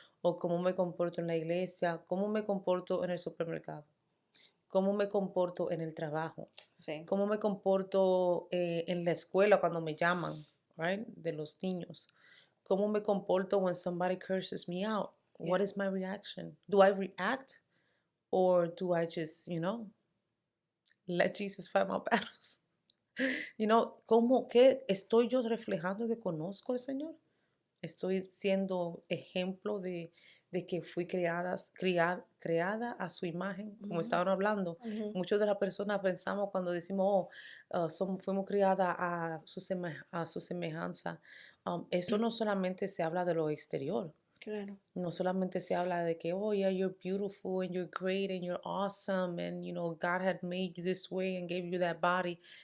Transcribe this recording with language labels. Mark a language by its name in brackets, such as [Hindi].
[Spanish] o cómo me comporto en la iglesia, cómo me comporto en el supermercado, cómo me comporto en el trabajo, Sí. cómo me comporto en la escuela cuando me llaman, right, de los niños, cómo me comporto [English] when somebody curses me out. What Yeah. is my reaction? Do I react or do I just, let Jesus fight my battles? [Spanish] ¿Qué estoy yo reflejando que conozco al Señor? Estoy siendo ejemplo de que fui creada a su imagen, como Ujú, estaban hablando. ujú, Muchas de las personas pensamos cuando decimos, oh, fuimos criadas a su semejanza. Eso no solamente se habla de lo exterior, claro. no solamente se habla de que, [English] oh, yeah, you're beautiful and you're great and you're awesome and, God had made you this way and gave you that body.